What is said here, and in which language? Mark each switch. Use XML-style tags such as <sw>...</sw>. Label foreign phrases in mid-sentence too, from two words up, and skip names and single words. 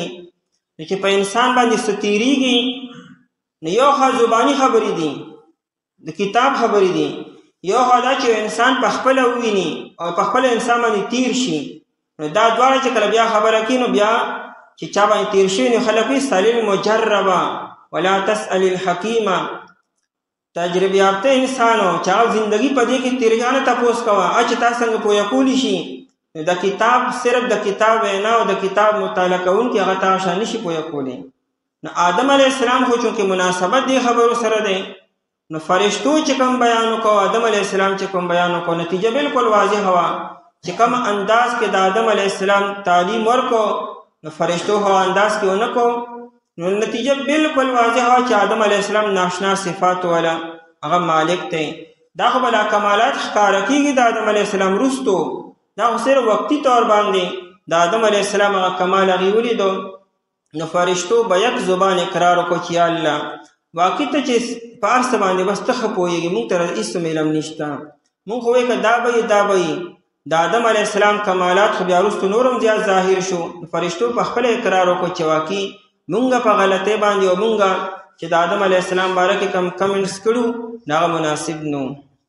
<ps>چې په انسان باندې څه تېرېږي نو یو خوا زباني خبرې دي، د کتاب خبرې دي، یو خوا دا چې انسان په خپله وویني او په خپله انسان باندې تېر شي. نو دا دواړه چې کله بیا خبره کوي نو بیا چې چا باندې تیر شوي نو خلک وایي</ps> <ar>سل المجربه ولا تسأل الحکیمه.</ar> <ps>تجربه یافته انسان و چې هغه زندګي په دې کې تېرېږي نه تپوس کوه چې تا څنګه پوهه کولی شي. نو د کتاب صرف د کتاب وینا او د کتاب مطالعه کوونکي هغه تا شان نشي پوهه کولی. نو آدم علیہ السلام خو چونکې مناسبت دې خبرو سره دی، نو فرشتو چې کوم بیان وکړو، آدم علیہ السلام چې کوم بیان وکړو، نتیجه بالکل واضح وه چې کوم انداز کې د آدم علیہ السلام تعلیم ورکړو نو فرشتو هو انداز کې ونه کو، نو نتیجه بالکل واضح وه چې آدم علیہ السلام ناشنا صفات والا هغه مالک دی. دا خو بلا کمالات ښکاره کېږي د آدم علیہ السلام وروستو، دا خو صرف وقتي طور باندې د آدم علیہ السلام هغه کمال هغې ولیدو. نو فرشتو به یک زبان اقرار وکړو چې یا الله واقع ته چې په هر څه باندې بس ته ښه پوهېږي، موږ ته هېڅ علم نشته. موږ خو وایو که دا به دا به د آدم علیہ السلام کمالات خو بیا وروستو نور هم زیات ظاهر شو. فرشتو په خپله اقرار وکړو چې واقعي مونږ په غلطۍ باندې او مونږ چې د آدم علیہ السلام باره کې کم کمنټس کړو هغه مناسب نو.</ps>